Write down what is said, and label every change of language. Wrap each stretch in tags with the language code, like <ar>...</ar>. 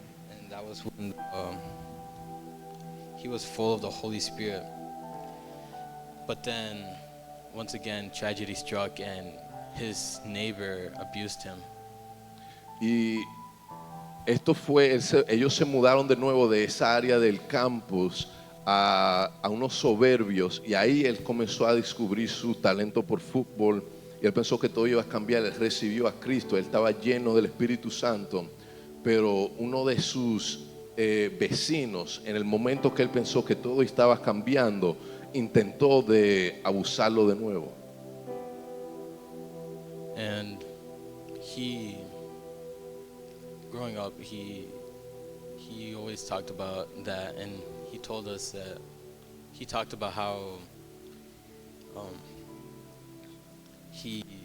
<en>And that's when he was full of the Holy Spirit. But then once again tragedy struck and his neighbor abused him.</en> <es>Y esto fue, ellos se mudaron de nuevo de esa área del campus a unos soberbios y ahí él comenzó a descubrir su talento por fútbol y él pensó que todo iba a cambiar. Él recibió a Cristo, él estaba lleno del Espíritu Santo, pero uno de sus vecinos, en el momento que él pensó que todo estaba cambiando, intentó de abusarlo de nuevo.</es> <en>And growing up, he always talked about that, and he told us that he talked about how he</en>